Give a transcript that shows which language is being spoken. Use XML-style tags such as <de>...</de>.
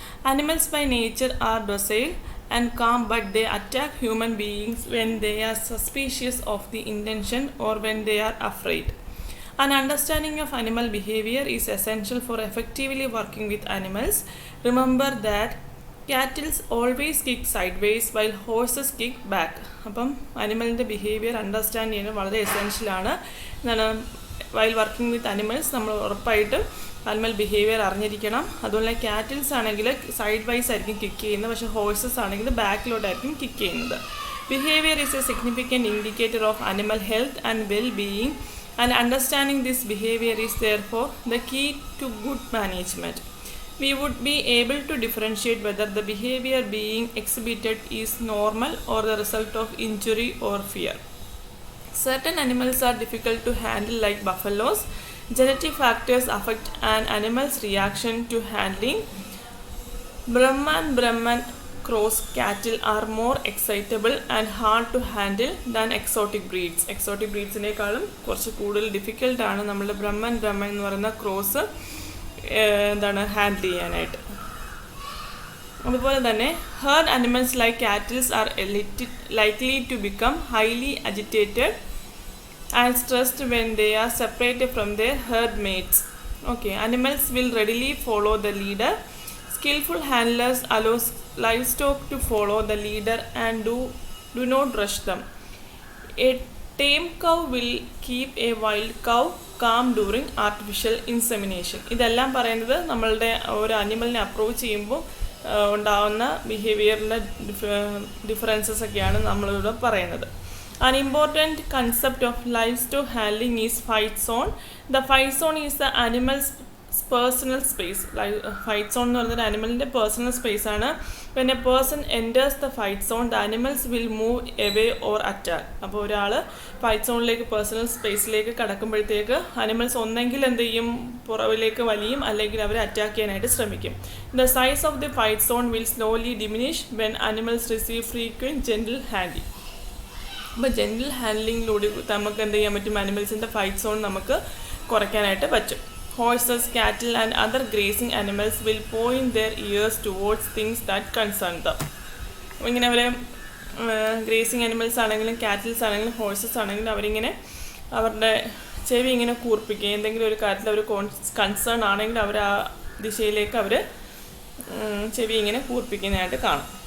<en>Animals by nature are docile and calm, but they attack human beings when they are suspicious of the intention or when they are afraid. An understanding of animal behavior is essential for effectively working with animals. Remember that cattle always kick sideways while horses kick back.</en> <ml>അപ്പം അനിമലിൻ്റെ behaviour understand ചെയ്യുന്നത് വളരെ എസെൻഷ്യലാണ്. എന്താണ്,</ml> <en>while working with animals</en> <ml>നമ്മൾ ഉറപ്പായിട്ട് animal behaviour അറിഞ്ഞിരിക്കണം. അതുപോലെ cattles ആണെങ്കിൽ side vice ആയിരിക്കും കിക്ക് ചെയ്യുന്നത്, പക്ഷേ ഹോഴ്സസ് ആണെങ്കിൽ ബാക്കിലോട്ടായിരിക്കും കിക്ക് ചെയ്യുന്നത്.</ml> <en>Behaviour is a significant indicator of animal health and well being, and understanding this behaviour is therefore the key to good management. We would be able to differentiate whether the behavior being exhibited is normal or the result of injury or fear. Certain animals are difficult to handle, like buffaloes. Genetic factors affect an animal's reaction to handling. Brahman cross cattle are more excitable and hard to handle than exotic breeds.</en> <ml>Exotic breedsനേക്കാളും കുറച്ച് കൂടുതൽ ഡിഫിക്കൽട്ടാണ് നമ്മളുടെ ബ്രഹ്മൻ എന്ന് പറയുന്ന cross എന്താണ് handle ചെയ്യാനായിട്ട്. അതുപോലെ തന്നെ</ml> <en>Herd animals like cattles are likely to become highly agitated and stressed when they are separated from their herd mates. Okay, animals will readily follow the leader. Skillful handlers allow livestock to follow the leader and do not rush them. A tame cow will keep a wild cow calm during artificial insemination.</en> <ml>ഇതെല്ലാം പറയുന്നത് നമ്മളുടെ ഒരു അനിമലിനെ approach ചെയ്യുമ്പോൾ ഉണ്ടാകുന്ന ബിഹേവിയറിൻ്റെ differences ഒക്കെയാണ് നമ്മളിവിടെ പറയുന്നത്.</ml> <en>An important concept of livestock handling is fight zone. The fight zone is the animal's personal space.</en> <ml>Fight zone എന്ന് പറയുന്നത് അനിമലിൻ്റെ പേഴ്സണൽ സ്പേസ് ആണ്.</ml> <en>When a person enters the fight zone, the animals will move away or attack.</en> <ml>അപ്പോൾ ഒരാൾ fight സോണിലേക്ക് personal സ്പേസിലേക്ക് കടക്കുമ്പോഴത്തേക്ക് animals ഒന്നെങ്കിൽ എന്ത് ചെയ്യും, പുറവിലേക്ക് വലിയും, അല്ലെങ്കിൽ അവർ attack ചെയ്യാനായിട്ട് ശ്രമിക്കും.</ml> <en>The size of the fight zone will slowly diminish when animals receive frequent gentle handling.</en> <ml>അപ്പോൾ gentle ഹാൻഡ്ലിങ്ങിലൂടെ നമുക്ക് എന്ത് ചെയ്യാൻ പറ്റും, അനിമൽസിൻ്റെ ഫൈറ്റ് സോൺ നമുക്ക് കുറയ്ക്കാനായിട്ട് പറ്റും.</ml> <en>Horses, cattle and other grazing animals will point their ears towards things that concern them.</en> <ml>ഇങ്ങനെ അവർ ഗ്രേസിങ് അനിമൽസ് ആണെങ്കിലും കാറ്റിൽസ് ആണെങ്കിലും ഹോഴ്സസ് ആണെങ്കിലും അവരിങ്ങനെ അവരുടെ ചെവി ഇങ്ങനെ കൂർപ്പിക്കുക, എന്തെങ്കിലും ഒരു കാര്യത്തിൽ അവർ കൺസേൺ ആണെങ്കിൽ അവർ ആ ദിശയിലേക്ക് അവർ ചെവി ഇങ്ങനെ കൂർപ്പിക്കുന്നതായിട്ട് കാണും.</ml>